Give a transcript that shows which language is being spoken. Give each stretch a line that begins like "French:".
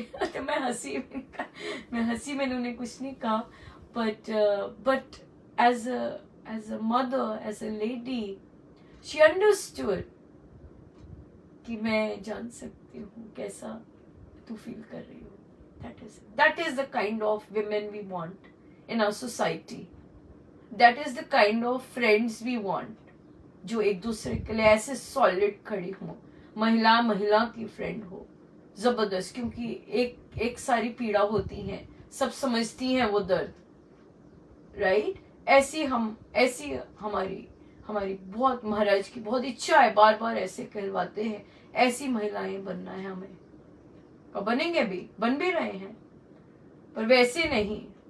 Hindi: तो मैं हंसी, मैंने उन्हें कुछ नहीं कहा,
English: but as a mother, as a lady, she understood
Hindi: कि मैं जान सकती हूँ कैसा तू फील कर रही हो।
English: That is the kind of women we want in our society. That is the kind of friends we want.
Hindi: जो एक दूसरे के लिए ऐसे सॉलिड खड़ी हो, महिला की फ्रेंड हो, जबरदस्त, क्योंकि एक सारी पीड़ा होती है, सब समझती हैं वो दर्द, राइट। ऐसी हमारी बहुत, महाराज की बहुत इच्छा है, बार बार ऐसे कहलवाते हैं, ऐसी महिलाएं बनना है हमें, और बनेंगे भी, बन भी रहे हैं, पर वैसे नहीं।